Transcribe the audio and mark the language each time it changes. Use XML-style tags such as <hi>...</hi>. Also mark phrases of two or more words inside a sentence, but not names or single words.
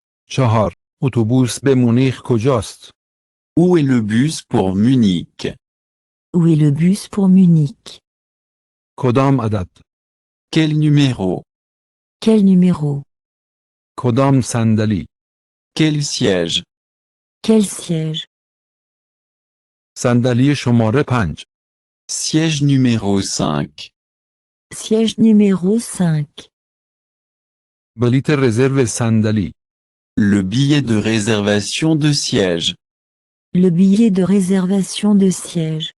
<fa>4. اتوبوس به مونیخ کجاست؟</fa> <fr>Où est le bus pour Munich? Où est le bus pour Munich?</fr> <fa>کدام عدد؟</fa> <fr>Quel numéro? Quel numéro?</fr> <fa>کدام صندلی؟</fa> <fr>Quel siège? Quel siège?</fr> <fa>صندلی شماره 5.</fa> <fr>Siège numéro 5. Siège numéro 5.</fr> <fa>بلیت رزرو صندلی.</fa> <fr>Le billet de réservation de siège. Le billet de réservation de siège.</fr>